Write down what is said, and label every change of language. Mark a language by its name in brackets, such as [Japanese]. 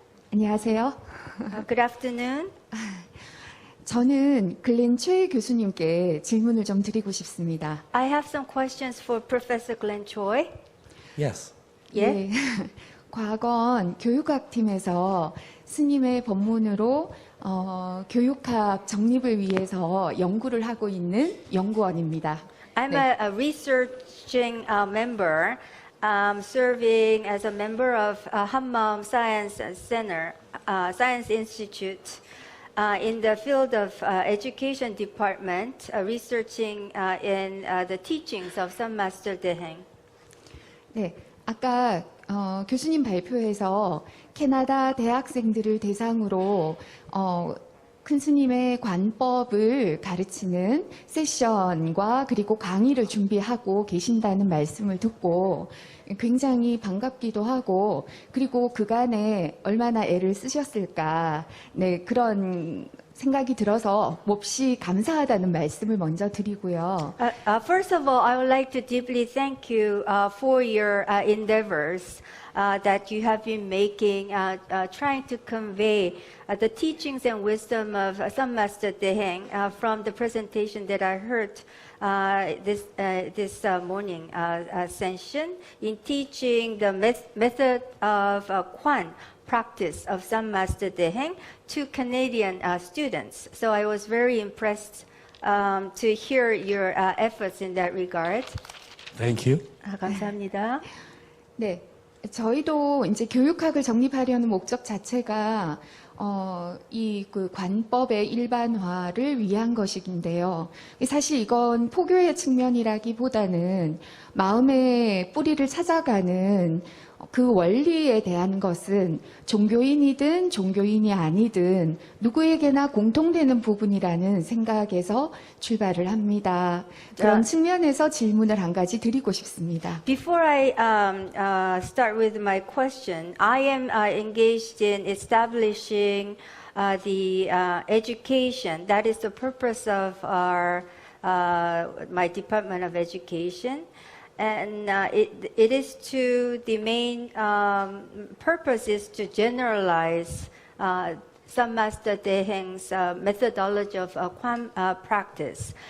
[Korean] 안녕하세요. [English] Good afternoon. [Korean] 저는 글렌 최 교수님께 질문을 좀 드리고 싶습니다. [English] I have some questions for Professor Glenn Choi. Yes. [Korean] 예. 과건 교육학팀에서 스님의 법문으로 교육학 정립을 위해서 연구를 하고 있는 연구원입니다. [English] I'm [Korean] 네. [English] a researching member, serving as a member of Hammam Science Center, Science Institute, in the field of education department, researching in the teachings of Sun Master Deheng. [Korean] 네, 아까 교수님 발표에서 캐나다 대학생들을 대상으로 큰 스님의 관법을 가르치는 세션과 그리고 강의를 준비하고 계신다는 말씀을 듣고 굉장히 반갑기도 하고 그리고 그간에 얼마나 애를 쓰셨을까 네, 그런 생각이 들어서 몹시 감사하다는 말씀을 먼저 드리고요. [English] First of all, I would like to deeply thank you for your endeavors that you have been making, trying to convey the teachings and wisdom of Sun Master Deheng from the presentation that I heard this morning session in teaching the method of Kwan practice of Sun Master Deheng to Canadian students. So I was very impressed to hear your efforts in that regard. Thank you. [Korean] 감사합니다. 네, 저희도 이제 교육학을 정립하려는 목적 자체가 이 그 관법의 일반화를 위한 것인데요. 사실 이건 포교의 측면이라기보다는 마음의 뿌리를 찾아가는 그 원리에 대한 것은 종교인이든 종교인이 아니든 누구에게나 공통되는 부분이라는 생각에서 출발을 합니다. 그런 측면에서 질문을 한 가지 드리고 싶습니다. [English] Before I start with my question, I am engaged in establishing the education. That is the purpose of our my Department of Education. And it is to, the main purpose is to generalize Sun Master Deheng's methodology of Kwan practice.